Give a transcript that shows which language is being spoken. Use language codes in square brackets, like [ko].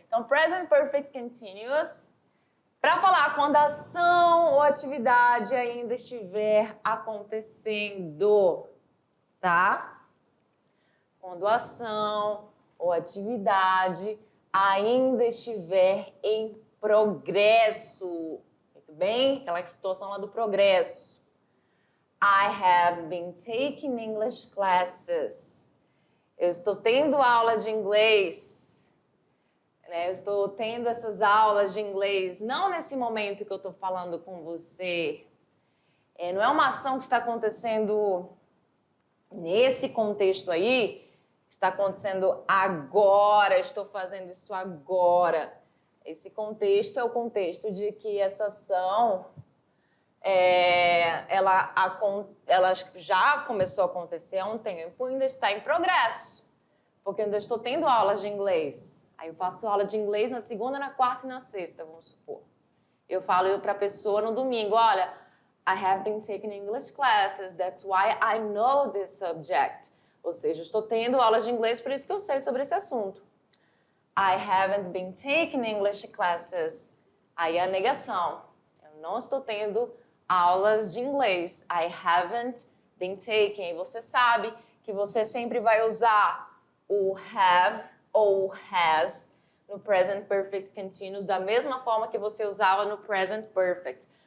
[pt] Então, Present Perfect Continuous, para falar quando a ação ou atividade ainda estiver acontecendo, tá? Quando a ação ou atividade ainda estiver em progresso. Muito bem? Aquela situação lá do progresso. [en] I have been taking English classes. [pt] Eu estou tendo aula de inglês. Eu estou tendo essas aulas de inglês, não nesse momento que eu estou falando com você. Não é uma ação que está acontecendo nesse contexto aí, está acontecendo agora, estou fazendo isso agora. Esse contexto é o contexto de que essa ação... ela já começou a acontecer há um tempo e ainda está em progresso, porque eu ainda estou tendo aulas de inglês. Aí eu faço aula de inglês na segunda, na quarta e na sexta, vamos supor. Eu falo para a pessoa no domingo, olha, [en] I have been taking English classes, that's why I know this subject. [pt] Ou seja, eu estou tendo aulas de inglês, por isso que eu sei sobre esse assunto. [en] I haven't been taking English classes. [pt] Aí é a negação. Eu não estou tendo aulas de inglês. [en] I haven't been taking. [pt] Você sabe que você sempre vai usar o have ou has no present perfect continuous da mesma forma que você usava no present perfect.